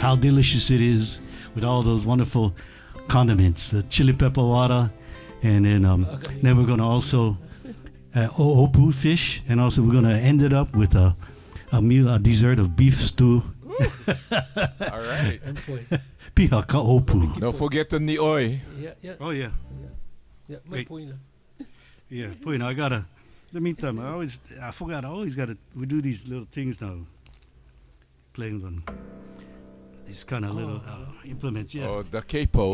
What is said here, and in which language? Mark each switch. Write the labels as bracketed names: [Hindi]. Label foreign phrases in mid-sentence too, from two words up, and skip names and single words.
[English] How delicious it is with all those wonderful condiments, the chili pepper water, and then we're going to also hō'alu fish, and also we're going to end it up with a dessert of beef stew. All right. [Hawaiian] Piha ka hō'alu. [English] Don't forget the ni'oi. Yeah. Oh, yeah. Yeah, yeah, Puina, I gotta, the meantime, I forgot, I always gotta, we do these little things now, playing on these kind of little implements, yeah. Oh, the capo.